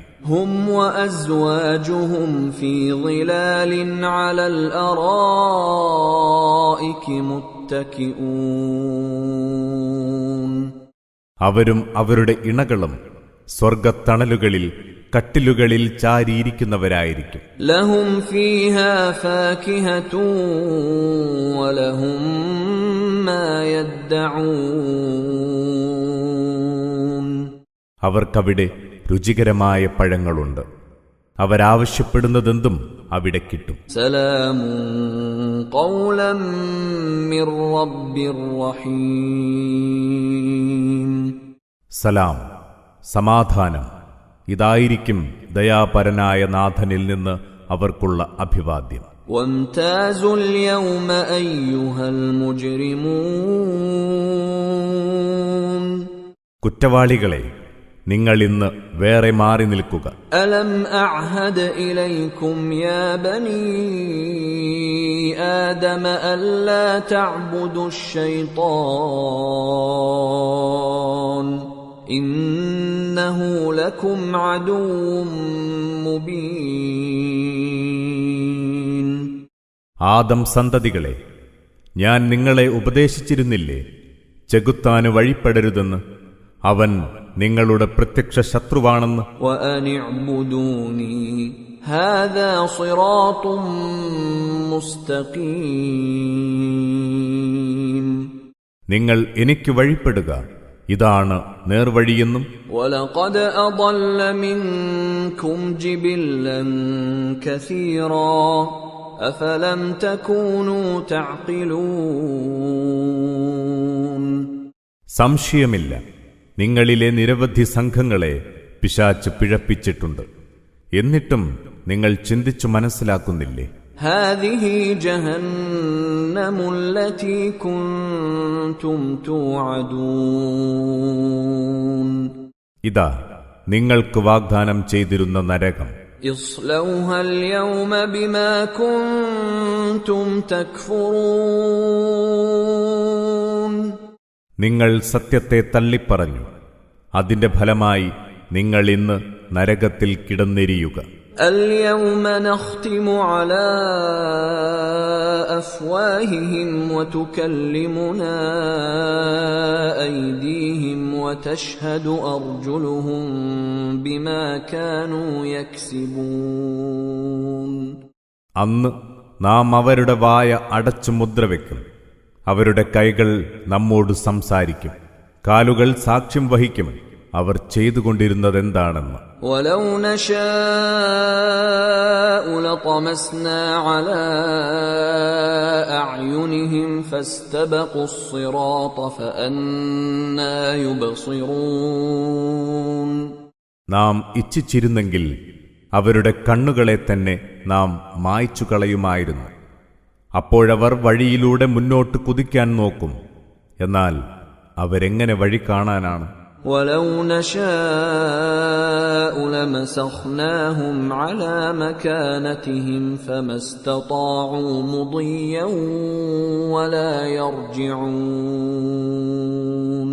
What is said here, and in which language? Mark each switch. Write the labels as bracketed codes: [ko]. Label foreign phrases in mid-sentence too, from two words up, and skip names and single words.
[ar] هم وأزواجهم في ظلال على الأرائك متكئون. [ml] അവരും അവരുടെ ഇണകളും സ്വർഗത്തണലുകളിൽ കട്ടിലുകളിൽ ചാരിയിരിക്കുന്നവരായിരിക്കും. [ar] لهم فيها فاكهة ولهم ما يدعون. [ml] അവർക്കവിടെ രുചികരമായ പഴങ്ങളുണ്ട്. അവരാവശ്യപ്പെടുന്നതെന്തും അവിടെ കിട്ടും. [ar] سلام قولا من رب رحيم. [ml] സലാം, സമാധാനം, ഇതായിരിക്കും ദയാപരനായ നാഥനിൽ നിന്ന് അവർക്കുള്ള അഭിവാദ്യം. [ar] وامتازوا اليوم أيها المجرمون. [ml] കുറ്റവാളികളെ, നിങ്ങൾ ഇന്ന് വേറെ മാറി നിൽക്കുക. [ar] ألم أعهد إليكم يا بني آدم ألا تعبدوا الشيطان إنه لكم عدو مبين. [ml] ആദം സന്തതികളെ, ഞാൻ നിങ്ങളെ ഉപദേശിച്ചിരുന്നില്ലേ ചെകുത്താന് വഴിപ്പെടരുതെന്ന്? അവൻ നിങ്ങളുടെ പ്രത്യക്ഷ ശത്രുവാണെന്ന്. [ar] وأن اعبدوني هذا صراط مستقيم. [ml] നിങ്ങൾ എനിക്ക് വഴിപ്പെടുക, ഇതാണ് നേർവഴിയെന്നും. [ar] ولقد أضل منكم جبلا كثيرا أفلم تكونوا تعقلون. [ml] സംശയമില്ല, നിങ്ങളിലെ നിരവധി സംഘങ്ങളെ പിശാച് പിഴപ്പിച്ചിട്ടുണ്ട്. എന്നിട്ടും നിങ്ങൾ ചിന്തിച്ചു മനസ്സിലാക്കുന്നില്ലേ? [ar] هذه جهنم التي كنتم توعدون. [ml] ഇതാ നിങ്ങൾക്ക് വാഗ്ദാനം ചെയ്തിരുന്ന നരകം. [ar] اصلوها اليوم بما كنتم تكفرون. [ml] നിങ്ങൾ സത്യത്തെ തള്ളിപ്പറഞ്ഞു, അതിന്റെ ഫലമായി നിങ്ങൾ ഇന്ന് നരകത്തിൽ കിടന്നെരിയുക. [ar] اليوم نختم على أفواههم وتكلمنا أيديهم وتشهد أرجلهم بما كانوا يكسبون. [ml] അന്ന് നാം അവരുടെ വായ അടച്ചു മുദ്രവെക്കും, അവരുടെ കൈകൾ നമ്മോട് സംസാരിക്കും, കാലുകൾ സാക്ഷ്യം വഹിക്കും അവർ ചെയ്തുകൊണ്ടിരുന്നതെന്താണെന്ന്. [ar] ولو نشاء لطمسنا على أعينهم فاستبقوا الصراط فأنى يبصرون. [ml] നാം ഇച്ഛിച്ചിരുന്നെങ്കിൽ അവരുടെ കണ്ണുകളെ തന്നെ നാം മായ്ച്ചു കളയുമായിരുന്നു. അപ്പോഴവർ വഴിയിലൂടെ മുന്നോട്ട് കുതിക്കാൻ നോക്കും, എന്നാൽ അവരെങ്ങനെ വഴി കാണാനാണ്? [ar] ولو نشاء لمسخناهم على مكانتهم فما استطاعوا مضيا ولا يرجعون.